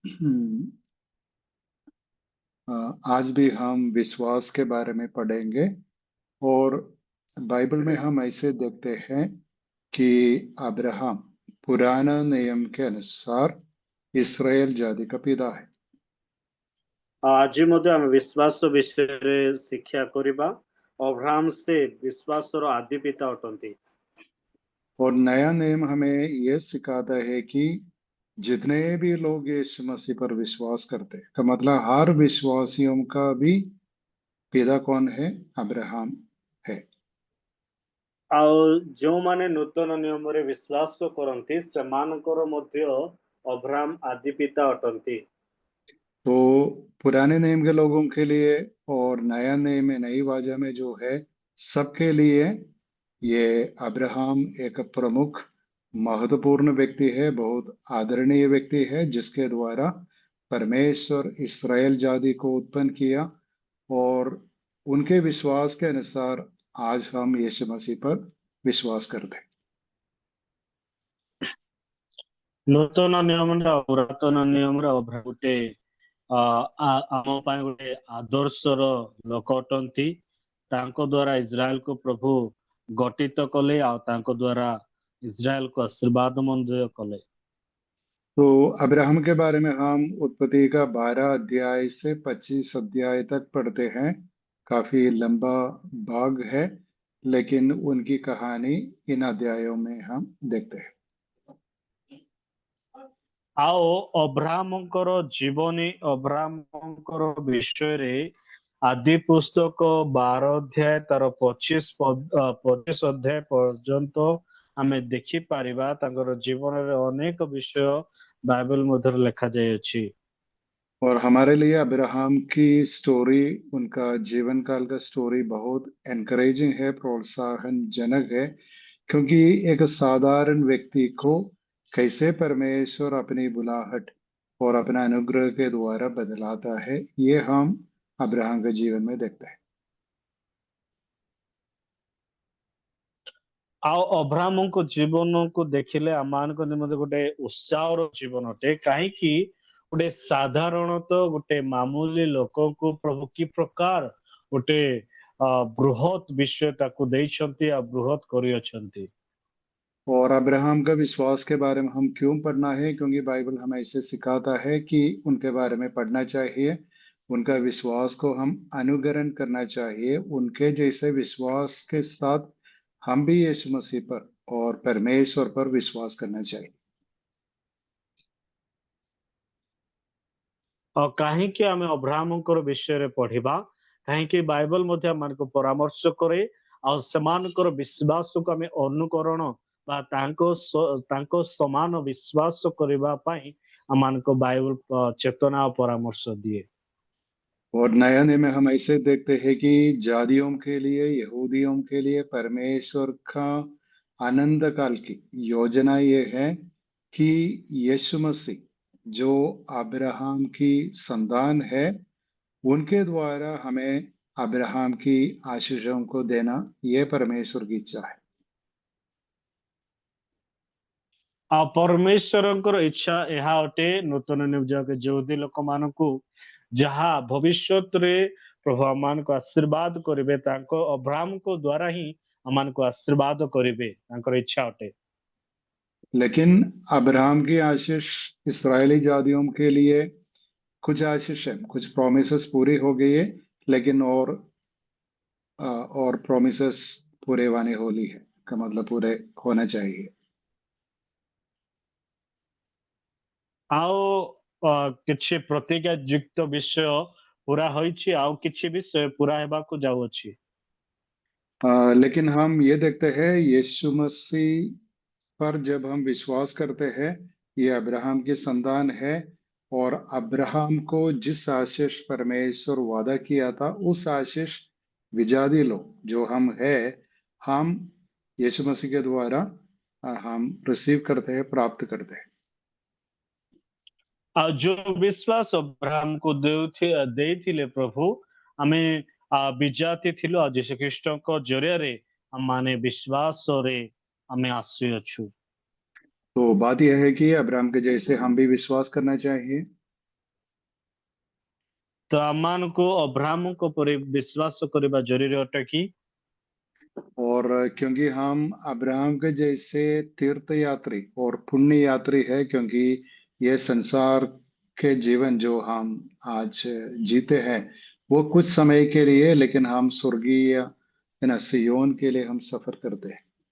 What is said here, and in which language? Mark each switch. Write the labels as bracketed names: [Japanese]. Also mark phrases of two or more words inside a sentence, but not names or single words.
[Hindi] हम्म, आज भी हम विश्वास के बारे में पढ़ेंगे। और बाइबल में हम ऐसे देखते हैं कि अब्राहम पुराना नियम के अनुसार इस्राएल जाति का पिता है। [Odia] आज ମଧ୍ୟ ଆମେ ବିଶ୍ୱାସ ବିଷୟରେ ଶିକ୍ଷା କରିବା। ଅବ୍ରାହମ ସେ ବିଶ୍ୱାସର ଆଦି ପିତା ଅଟନ୍ତି। [Hindi] और नया नियम हमें यह सिखाता है कि जितने भी लोग यीशु मसीह पर विश्वास करते हैं, का मतलब हर विश्वासियों का भी पिता कौन है? अब्राहम है। [Odia] ଆଉ ଯେଉଁମାନେ ନୂତନ ନିୟମରେ ବିଶ୍ୱାସ କରନ୍ତି ସେମାନଙ୍କର ମଧ୍ୟ ଅବ୍ରାହମ ଆଦି ପିତା ଅଟନ୍ତି। [Hindi] तो पुराने नियम के लोगों के लिए और नया नियम में, नई वाचा में जो है, सबके लिए ये अब्राहम एक प्रमुख महत्वपूर्ण व्यक्ति है, बहुत आदरणीय व्यक्ति है, जिसके द्वारा परमेश्वर इस्राएल जाति को उत्पन्न किया। और उनके विश्वास के अनुसार आज हम यीशु मसीह पर विश्वास करते हैं। [Odia] ନୂତନ ନିୟମରେ ଆଉ ପୁରାତନ ନିୟମରେ ଅବ୍ରାହମ ଗୋଟେ ଆମ ପାଇଁ ଗୋଟେ ଆଦର୍ଶର ଲୋକ ଅଟନ୍ତି। ତାଙ୍କ ଦ୍ୱାରା ଇସ୍ରାଏଲକୁ ପ୍ରଭୁ ଗଠିତ କଲେ ଆଉ ତାଙ୍କ ଦ୍ୱାରା ଇସ୍ରାଏଲକୁ ଆଶୀର୍ବାଦ ମଧ୍ୟ କଲେ। [Hindi] तो अब्राहम के बारे में हम उत्पत्ति का 12 अध्याय से 25 अध्याय तक पढ़ते हैं। काफी लंबा भाग है, लेकिन उनकी कहानी इन अध्यायों में हम देखते हैं। [Odia] ଆଉ ଅବ୍ରାହମଙ୍କର ଜୀବନୀ ଅବ୍ରାହମଙ୍କର ବିଷୟରେ ଆଦି ପୁସ୍ତକ 12 ଅଧ୍ୟାୟ ତାର 25 ଅଧ୍ୟାୟ ପର୍ଯ୍ୟନ୍ତ ଆମେ ଦେଖିପାରିବା। ତାଙ୍କର ଜୀବନରେ ଅନେକ ବିଷୟ ବାଇବଲ ମଧ୍ୟରେ ଲେଖାଯାଇଅଛି। [Hindi] और हमारे लिए अब्राहम की स्टोरी, उनका जीवन काल का स्टोरी बहुत एनकरेजिंग है, प्रोत्साहन जनक है। क्योंकि एक साधारण व्यक्ति को कैसे परमेश्वर अपनी बुलाहट और अपना अनुग्रह के द्वारा बदलाता है, ये हम अब्राहम के जीवन में देखते हैं। [Odia] ଆଉ ଅବ୍ରାହମଙ୍କ ଜୀବନକୁ ଦେଖିଲେ ଆମମାନଙ୍କ ନିମନ୍ତେ ଗୋଟେ ଉତ୍ସାହର ଜୀବନ ଅଟେ। କାହିଁକି ଗୋଟେ ସାଧାରଣତଃ ଗୋଟେ ମାମୁଲି ଲୋକଙ୍କୁ ପ୍ରଭୁ କି ପ୍ରକାର ଗୋଟେ ବୃହତ ବିଷୟ ତାକୁ ଦେଇଛନ୍ତି ଆଉ ବୃହତ କରିଅଛନ୍ତି। [Hindi] और अब्राहम का विश्वास के बारे में हम क्यों पढ़ना है? क्योंकि बाइबल हमें इसे सिखाता है कि उनके बारे में पढ़ना चाहिए, उनका विश्वास को हम अनुकरण करना चाहिए। उनके जैसे विश्वास के साथ हम भी यीशु मसीह पर और परमेश्वर पर विश्वास करना चाहिए। [Odia] କାହିଁକି ଆମେ ଅବ୍ରାହମଙ୍କର ବିଷୟରେ ପଢିବା? କାହିଁକି ବାଇବଲ ମଧ୍ୟ ଆମମାନଙ୍କୁ ପରାମର୍ଶ କରେ ଆଉ ସେମାନଙ୍କର ବିଶ୍ୱାସକୁ ଆମେ ଅନୁକରଣ ବା ତାଙ୍କ ସମାନ ବିଶ୍ୱାସ କରିବା ପାଇଁ ଆମମାନଙ୍କୁ ବାଇବଲ ଚେତନା ଆଉ ପରାମର୍ଶ ଦିଏ। [Hindi] और नया नियम में हम ऐसे देखते हैं कि जादियों के लिए, यहूदियों के लिए परमेश्वर का आनंद काल की योजना ये है कि यीशु मसीह जो अब्राहम की संतान है, उनके द्वारा हमें अब्राहम की आशीषों को देना, ये परमेश्वर की इच्छा है। [Odia] ଆଉ ପରମେଶ୍ୱରଙ୍କର ଇଚ୍ଛା ଏହା ଅଟେ ନୂତନ ନିଯୋଗ ଯହୁଦୀ ଲୋକମାନଙ୍କୁ ଯାହା ଭବିଷ୍ୟତରେ ପ୍ରଭୁ ଆମମାନଙ୍କୁ ଆଶୀର୍ବାଦ କରିବେ, ତାଙ୍କ ଅବ୍ରାହମଙ୍କ ଦ୍ୱାରା ହିଁ ଆମମାନଙ୍କୁ ଆଶୀର୍ବାଦ କରିବେ, ତାଙ୍କର ଇଚ୍ଛା ଅଟେ। [Hindi] लेकिन अब्राहम की आशीष इस्राएली जातियों के लिए कुछ आशीष है, कुछ प्रोमिसेस पूरी हो गई है, लेकिन और प्रोमिसेस पूरे होने होली है, का मतलब पूरे होना चाहिए। [Odia] ଆଉ କିଛି ପ୍ରତିଜ୍ଞା ଯୁକ୍ତ ବିଷୟ ପୁରା ହୋଇଛି, ଆଉ କିଛି ବିଷୟ ପୁରା ହେବାକୁ ଯାଉଅଛି। [Hindi] लेकिन हम ये देखते हैं यीशु मसीह पर जब हम विश्वास करते हैं, ये अब्राहम की संतान है। और अब्राहम को जिस आशीष परमेश्वर वादा किया था, उस आशीष विजाती लोग जो हम है, हम यीशु मसीह के द्वारा हम रिसीव करते हैं, प्राप्त करते हैं। [Odia] ଆଉ ଯୋଉ ବିଶ୍ୱାସ ଅବ୍ରାହମକୁ ଦେଇଥିଲେ ପ୍ରଭୁ, ଆମେ ବିଜାତି ଥିଲୁ, ଆଉ ଯୀଶୁ ଖ୍ରୀଷ୍ଟଙ୍କ ଜରିଆରେ ଆମମାନେ ବିଶ୍ୱାସରେ ଆମେ ଆସିଅଛୁ। [Hindi] तो बात यह है कि अब्राहम के जैसे हम भी विश्वास करना चाहिए। तो आमान को अब्राहम को पर विश्वास करबा जरूरी अटे कि और क्योंकि हम अब्राहम के जैसे तीर्थ यात्री और पुण्य यात्री है, क्योंकि ये संसार के जीवन जो हम आज जीते हैं वो कुछ समय के लिए, लेकिन हम स्वर्गीय है ना सियोन के लिए हम सफर करते हैं।